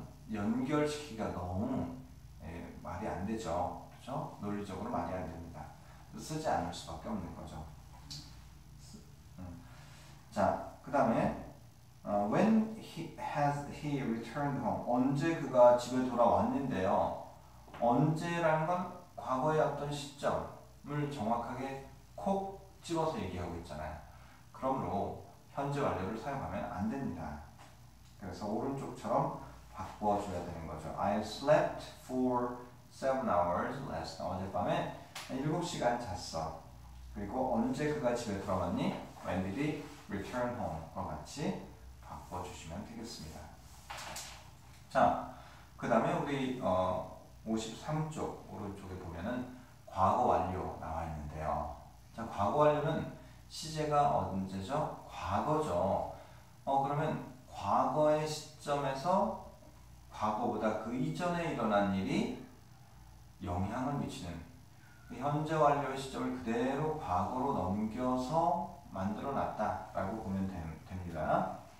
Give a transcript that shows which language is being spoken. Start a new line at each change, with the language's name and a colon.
Korean: 연결시키기가 너무 말이 안 되죠. 그렇죠? 논리적으로 말이 안 됩니다. 쓰지 않을 수밖에 없는 거죠. 자, 그 다음에
English: when has he returned home?
Korean: 언제 그가 집에 돌아왔는데요. 언제라는 건 과거의 어떤 시점을 정확하게 콕 집어서 얘기하고 있잖아요. 그러므로 현재 완료를 사용하면 안 됩니다. 그래서 오른쪽처럼 바꿔줘야 되는 거죠.
English: I slept for 7 hours last night.
Korean: 어젯밤에 7시간 잤어. 그리고 언제 그가 집에 돌아왔니?
English: When did he return home
Korean: 과 같이 바꿔주시면 되겠습니다. 자, 그 다음에 우리 53쪽 오른쪽에 보면은 과거 완료 나와 있는데요. 자, 과거 완료는 시제가 언제죠? 과거죠. 그러면 과거의 시점에서 과거보다 그 이전에 일어난 일이 영향을 미치는 현재 완료의 시점을 그대로 과거로 넘겨서 만들어 놨다라고 보면 됩니다.